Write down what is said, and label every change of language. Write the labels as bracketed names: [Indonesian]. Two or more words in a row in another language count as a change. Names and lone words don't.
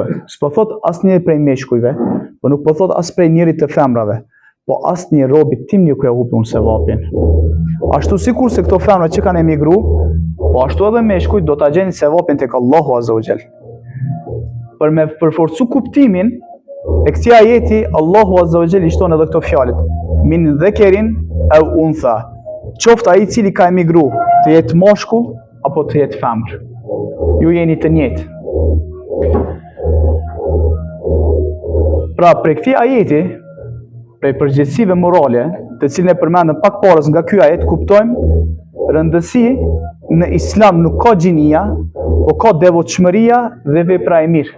[Albanian] S'po thot asnjërit prej meshkujve, po nuk po thot as prej njërit të femrave, po asnjë robit tim nuk ja hupi unë se vapin. Ashtu sikur se këto femra që kanë emigru, po ashtu edhe meshkujt do ta gjeni se vapin tek Allahu [Arabic] عز وجل. [Albanian] Për me përforcu kuptimin e këtij ajeti, Allahu [Arabic] عز وجل [Albanian] i shton edhe këto fjalët. [Arabic] من ذكر أو أنثى. [Albanian] Qoftë ai i cili ka emigru, të jetë mashkull apo të jetë femër. Ju jeni të njëjtë. Pra, prej këtij ajeti, prej përgjegjësive morale, të cilën e përmendëm pak parës nga ky ajet, kuptojmë rëndësi në Islam nuk ka gjinia, po ka devotshmëria dhe vepra e mirë.